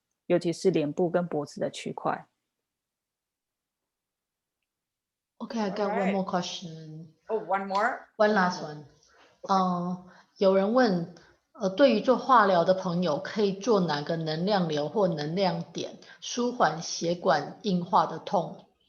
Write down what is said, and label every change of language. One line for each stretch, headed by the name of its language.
Chinese: 尤其是脸部跟脖子的区块。
English: Okay, I got one more question. Oh, one more? One last one.
Chinese: 有人问，对于做化疗的朋友，可以做哪个能量流或能量点，舒缓血管硬化的痛？